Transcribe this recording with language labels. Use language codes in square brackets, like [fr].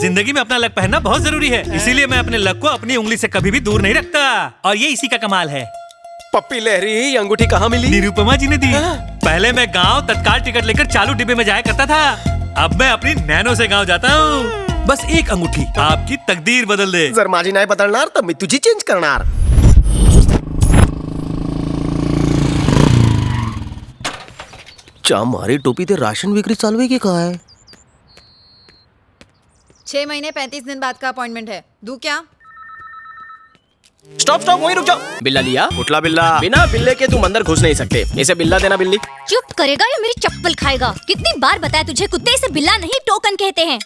[hi] जिंदगी में अपना लक पहनना बहुत जरूरी है, इसीलिए मैं अपने लक को अपनी उंगली से कभी भी दूर नहीं रखता। और ये इसी का कमाल है। पप्पी लहरी, ये अंगूठी कहाँ मिली? निरुपमा जी ने दी। पहले मैं गांव तत्काल टिकट लेकर चालू डिब्बे में जाया करता था, अब मैं अपनी नैनो से गांव जाता हूँ। बस एक अंगूठी आपकी तकदीर बदल दे। [mr] जर माझी नाही बदलणार तर मी तुझी चेंज करणार। चा मारी टोपी ते राशन विक्री चालू आहे की काय? [hi] 6 महीने 35 दिन बाद का अपॉइंटमेंट है, दूं क्या? स्टॉप स्टॉप, वहीं रुक जाओ। बिल्ला लिया? [mr] कुठला बिल्ला? [hi] बिना बिल्ले के तुम अंदर घुस नहीं सकते। इसे बिल्ला देना बिल्ली। चुप करेगा या मेरी चप्पल खाएगा? कितनी बार बताया तुझे, कुत्ते इसे बिल्ला नहीं टोकन कहते हैं।